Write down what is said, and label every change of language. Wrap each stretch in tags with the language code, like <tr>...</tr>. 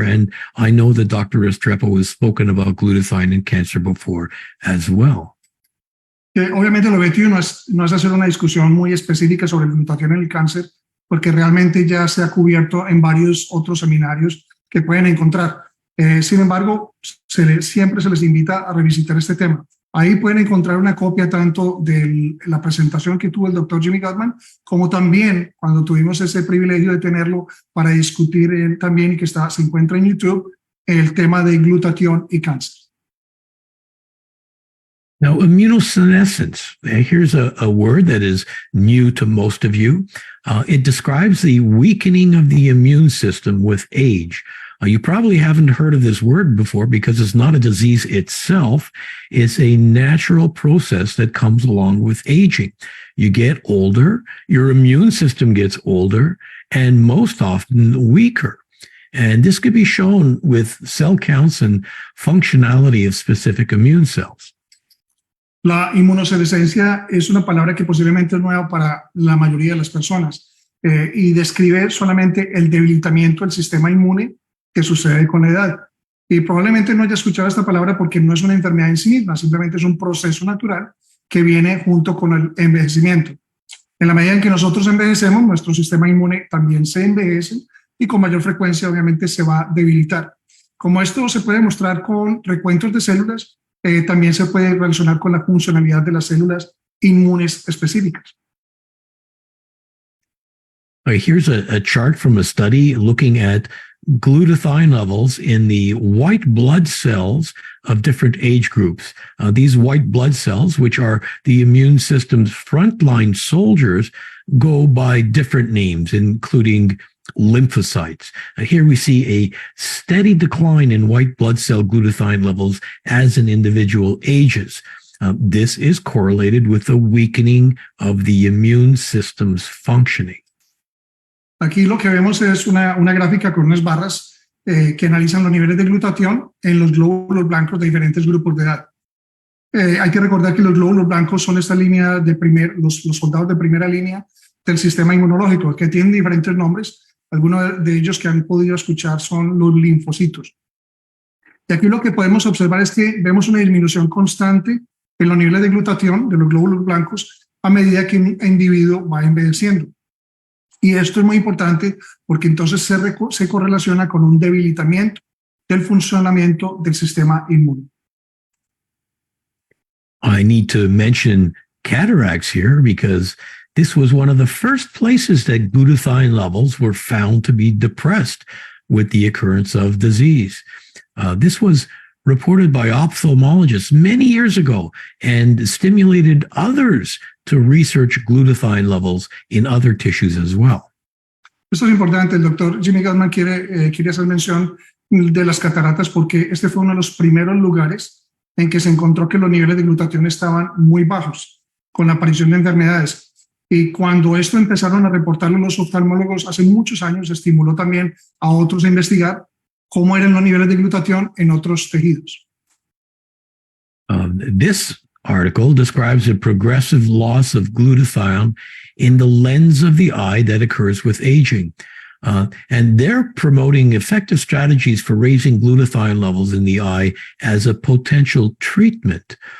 <en>And I know that Dr. Restrepo has spoken about glutathione and cancer before as well.</en> <es>Obviamente el objetivo no es hacer una discusión muy específica sobre el glutatión en el cáncer, porque realmente ya se ha cubierto en varios otros seminarios que pueden encontrar. Sin embargo, siempre se les invita a revisitar este tema. Ahí pueden encontrar una copia tanto de la presentación que tuvo el doctor Jimmy Gutman, como también cuando tuvimos ese privilegio de tenerlo para discutir también y que se encuentra en YouTube, el tema de glutatión y cáncer.</es> <en>Now, immunosenescence, here's a word that is new to most of you. It describes the weakening of the immune system with age. You probably haven't heard of this word before because it's not a disease itself. It's a natural process that comes along with aging. You get older, your immune system gets older, and most often weaker. And this could be shown with cell counts and functionality of specific immune cells.</en> <es>La inmunosenescencia es una palabra que posiblemente es nueva para la mayoría de las personas y describe solamente el debilitamiento del sistema inmune que sucede con la edad. Y probablemente no haya escuchado esta palabra porque no es una enfermedad en sí misma, simplemente es un proceso natural que viene junto con el envejecimiento. En la medida en que nosotros envejecemos, nuestro sistema inmune también se envejece y con mayor frecuencia obviamente se va a debilitar. Como esto se puede mostrar con recuentos de células, también se puede relacionar con la funcionalidad de las células inmunes específicas.</es> <en>Here's a chart from a study looking at glutathione levels in the white blood cells of different age groups. These white blood cells, which are the immune system's frontline soldiers, go by different names, including lymphocytes. Here we see a steady decline in white blood cell glutathione levels as an individual ages. This is correlated with the weakening of the immune system's functioning.</en> <es>Aquí lo que vemos es una gráfica con unas barras que analizan los niveles de glutatión en los glóbulos blancos de diferentes grupos de edad. Hay que recordar que los glóbulos blancos son esta línea de los soldados de primera línea del sistema inmunológico, que tienen diferentes nombres. Algunos de ellos que han podido escuchar son los linfocitos. Y aquí lo que podemos observar es que vemos una disminución constante en los niveles de glutatión de los glóbulos blancos a medida que un individuo va envejeciendo. Y esto es muy importante porque entonces se correlaciona con un debilitamiento del funcionamiento del sistema inmune.</es> <en>I need to mention cataracts here because this was one of the first places that glutathione levels were found to be depressed with the occurrence of disease. This was reported by ophthalmologists many years ago and stimulated others to research glutathione levels in other tissues as well.</en> <es>Esto es importante. El doctor Jimmy Gutman quiere hacer mención de las cataratas porque este fue uno de los primeros lugares en que se encontró que los niveles de glutatión estaban muy bajos con la aparición de enfermedades. Y cuando esto empezaron a reportarlo los oftalmólogos hace muchos años, estimuló también a otros a investigar cómo eran los niveles de glutatión en otros tejidos.</es> <en>This article describes a progressive loss of glutathione in the lens of the eye that occurs with aging. And they're promoting effective strategies for raising glutathione levels in the eye as a potential treatment.</en>